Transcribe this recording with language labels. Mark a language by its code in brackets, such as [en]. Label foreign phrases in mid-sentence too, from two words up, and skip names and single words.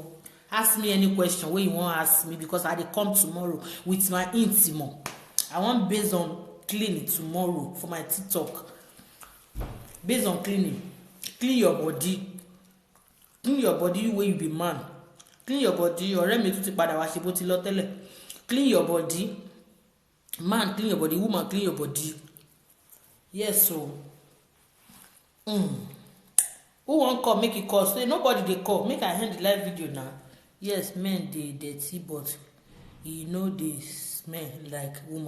[pcm] Ask me any question wey you wan ask me, because I dey come tomorrow with my intimo. I wan based on cleaning tomorrow for my TikTok. Based on cleaning. Clean your body. Clean your body wey you be man. Clean your body. [yo] Ọ̀rẹ́ mi tún ti padà wá ṣe bó ti lọ tẹ́lẹ̀. [pcm] Clean your body. Man, clean your body. Woman, clean your body. Yes, so. Who wan call? Make e call. Say nobody dey call. Make I end the live video now. Yes, men dey dirty, but e no dey smell like woman.